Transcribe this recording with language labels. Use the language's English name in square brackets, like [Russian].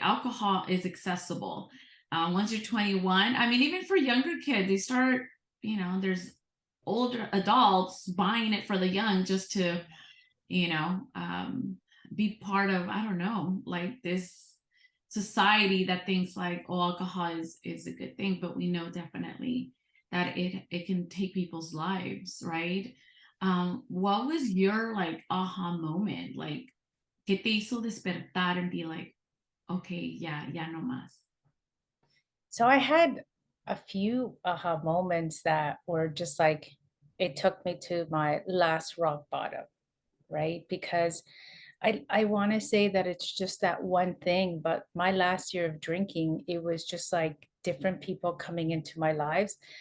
[English] Alcohol is accessible. Once you're 21, I mean, even for younger kids, they start, there's older adults buying it for the young just to, you know, um, be part of, I don't know, like this society that thinks like, oh, alcohol is a good thing, but we know definitely that it can take people's lives, right? What was your like aha moment? [Spanish] Like, ¿qué te hizo despertar [English] and be like, okay, [Spanish] ya no más? [English] So I had a few aha moments that were just like, it took me to my last rock bottom, right? Because I want to say that it's just that one thing, but my last year of drinking, it was just like different people coming into my lives.